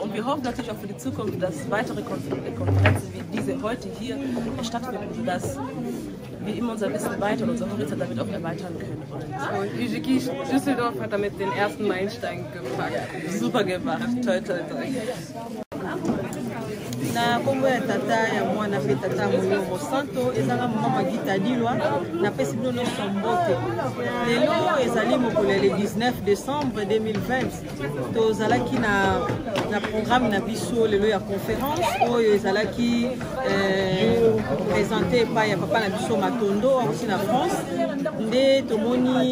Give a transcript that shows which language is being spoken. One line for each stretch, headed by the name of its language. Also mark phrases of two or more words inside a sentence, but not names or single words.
German: Und wir hoffen natürlich auch für die Zukunft, dass weitere Konferenzen wie diese heute hier stattfinden, sodass wir immer unser Wissen weiter und unser Horizont damit auch erweitern können. Und UGG Düsseldorf hat damit den ersten Meilenstein gepackt. Super gemacht, toll, toll, toll.
Lingala: na kombo ya tata ya mwana pe tata Moyombo Santo ezanga mama Gita Dilwa na pesi bino nyonso mbote lelo ezali mokolo
French: le 19 décembre 2020
Lingala: tozalaki na programme na biso lelo ya conférence oyo ezalaki
French: présenté par
Lingala: ya papa na biso Matondo aussi na France nde tomoni